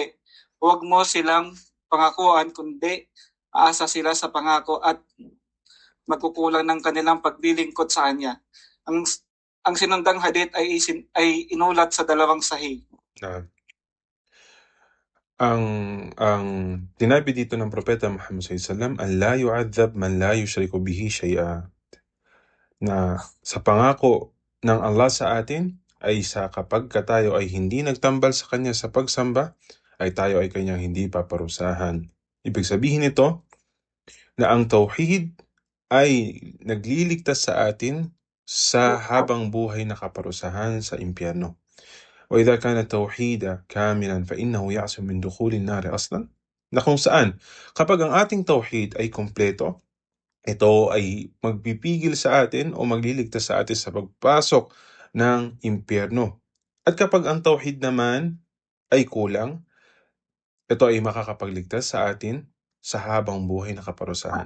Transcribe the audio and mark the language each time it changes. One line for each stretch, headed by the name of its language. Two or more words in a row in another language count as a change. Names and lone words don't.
Filipino: Huwag mo silang pangakuan, kundi aasa sila sa pangako at magkukulang ng kanilang paglilingkod sa kanya. Ang sinundang hadith ay inulat sa dalawang sahih. Ang tinabi dito ng propeta Muhammad
Arabic: صلى الله عليه وسلم, أن لا يعذب من لا يشرك به شيئا,
Filipino: na sa pangako ng Allah sa atin ay sa kapag tayo ay hindi nagtambal sa kanya sa pagsamba, ay tayo ay kanyang hindi paparusahan. Ibig sabihin nito na ang tauhid ay nagliligtas sa atin sa habang buhay na kaparusahan sa impyerno.
Arabic: وإذا كان التوحيد كاملا فإنه يعصم من دخول النار أصلا.
Filipino: Na kung saan, kapag ang ating tauhid ay kumpleto, ito ay magpipigil sa atin o magliligtas sa atin sa pagpasok ng impyerno. At kapag ang tauhid naman ay kulang, ito ay makakapagligtas sa atin sa habang buhay na kaparusahan.